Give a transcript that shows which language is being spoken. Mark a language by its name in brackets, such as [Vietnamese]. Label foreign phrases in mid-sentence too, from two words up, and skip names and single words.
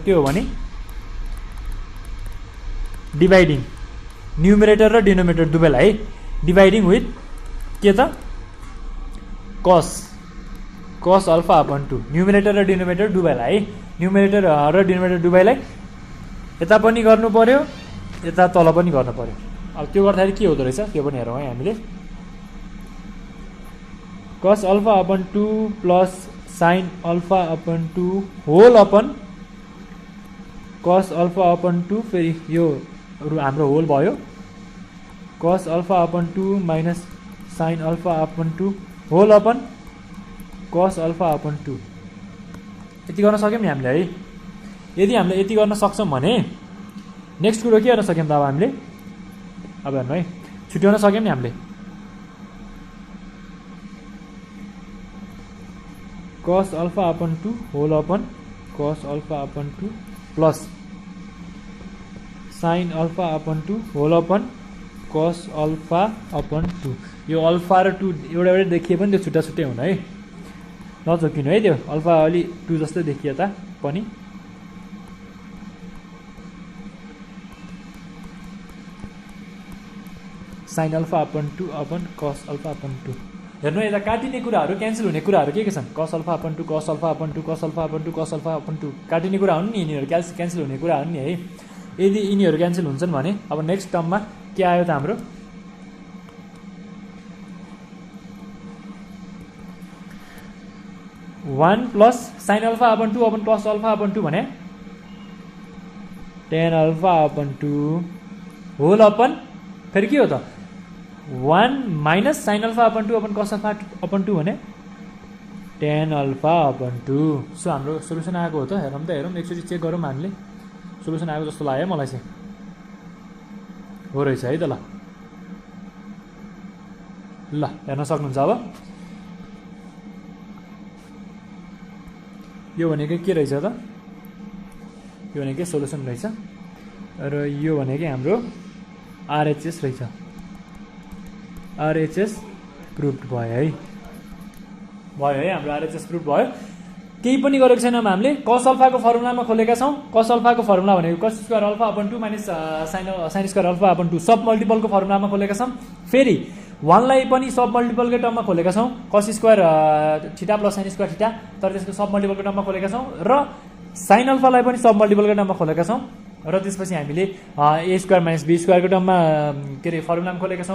[Nepali] त्यो हो भने [English] dividing numerator [Nepali] र डिनोमिनेटर दुवैलाई है [English] dividing with [Nepali] के त [English] cos alpha upon 2 numerator [Nepali] र डिनोमिनेटर दुवैलाई है न्युमरेटर र डिनोमिनेटर दुवैलाई यता पनि गर्नु पर्यो यता तल पनि गर्नु पर्यो। अब त्यो गर्दाखेरि के हुँदो रहेछ त्यो पनि हेरौँ है हामीले [English] cos alpha upon 2 plus sin alpha upon 2 whole upon cos alpha upon 2 [Nepali] फेरि यो हाम्रो [English] होल भयो cos alpha upon 2 minus sin alpha upon 2 whole upon cos alpha upon 2 [Nepali] यति गर्न सक्यौँ नि हामीले है। यदि हामीले यति गर्न सक्छौँ भने नेक्स्ट कुरो के गर्न सक्यौँ त अब हामीले अब हेर्नु है छुट्याउन सक्यौँ नि हामीले [English] cos alpha upon 2 whole upon cos alpha upon 2 plus sin alpha upon 2 whole upon cos alpha upon 2 [Nepali] यो अल्फा र 2 एउटा एउटै देखिए पनि त्यो छुट्टा छुट्टै हुन है, नजोकिनु है। त्यो अल्फा अलि 2 जस्तै देखिए पनि [English] sin alpha upon 2 upon cos alpha upon 2. [Nepali] हेर्नु यता काटिने कुराहरू क्यान्सल हुने कुराहरू के छन्? [English] cos alpha upon 2 cos alpha upon 2 cos alpha upon 2 cos alpha upon 2 [Nepali] काटिने कुरा हुन् नि, यिनीहरू क्यान्सल हुने कुरा हुन् नि है। यदि यिनीहरू क्यान्सल हुन्छन् भने अब नेक्स्ट टर्ममा के आयो त हाम्रो [English] 1 plus sin alpha upon 2 upon cos alpha upon 2 भने tan alpha upon 2 whole upon [Nepali] फेरि के हो त [English] 1 minus sin alpha upon 2 upon cos alpha upon 2 भने tan alpha upon 2. [Nepali] सो हाम्रो सोलुसन आएको हो त, हेरौँ त, हेरौँ एकचोटि चेक गरौँ हामीले। सोलुसन आएको जस्तो लाग्यो मलाई चाहिँ, हो रहेछ है त। ल हेर्न सक्नुहुन्छ अब यो भनेको के रहेछ त? यो भनेको सोलुसन रहेछ र यो भनेको हाम्रो RHS रहेछ। [English] RHS proved [Nepali] भयो है, हाम्रो [English] RHS prove [Nepali] भयो। केही पनि गरेको छैनौँ हामीले, cos अल्फाको फर्मुलामा खोलेका छौँ। cos अल्फाको फर्मुला भनेको [English] cos square alpha upon 2 minus sin square alpha upon 2 sub multiple [Nepali] फर्मुलामा खोलेका छौँ। फेरि 1 लाई पनि सब मल्टिपलकै टर्ममा खोलेका छौँ, [English] cos square theta plus sin square theta, [Nepali] तर त्यसको सब मल्टिपलको टर्ममा खोलेका छौँ। र sin अल्फालाई पनि सब मल्टिपलको टर्ममा खोलेका छौँ। र त्यसपछि हामीले [English] a square minus b square [Nepali] टर्ममा के अरे फर्मुलामा खोलेका छौँ।